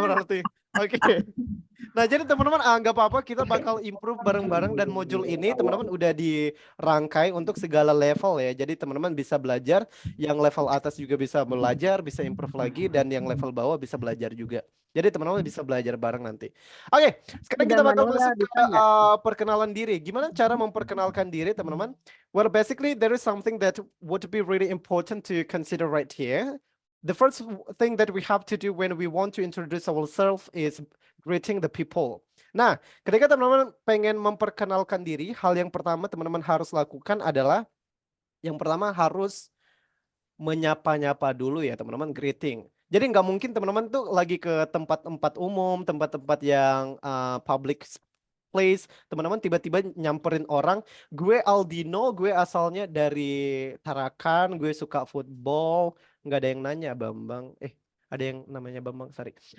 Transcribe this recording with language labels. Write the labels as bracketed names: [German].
[Indonesian] berarti. Oke. Nah, jadi teman-teman nggak apa-apa, kita bakal improve bareng-bareng dan modul ini teman-teman udah dirangkai untuk segala level ya. Jadi teman-teman bisa belajar, yang level atas juga bisa belajar, bisa improve lagi, dan yang level bawah bisa belajar juga. Jadi teman-teman bisa belajar bareng nanti. Oke, sekarang kita bakal masuk ke perkenalan diri. Gimana cara memperkenalkan diri teman-teman? [English] Well, basically there is something that would be really important to consider right here. The first thing that we have to do when we want to introduce ourselves is greeting the people. [Indonesian] Nah, ketika teman-teman pengen memperkenalkan diri, hal yang pertama teman-teman harus lakukan adalah yang pertama harus menyapa-nyapa dulu ya teman-teman, greeting. Jadi nggak mungkin teman-teman tuh lagi ke tempat-tempat umum, tempat-tempat yang public place, teman-teman tiba-tiba nyamperin orang, gue Aldino, gue asalnya dari Tarakan, gue suka football, nggak ada yang nanya Bambang, ada yang namanya Bambang, sorry.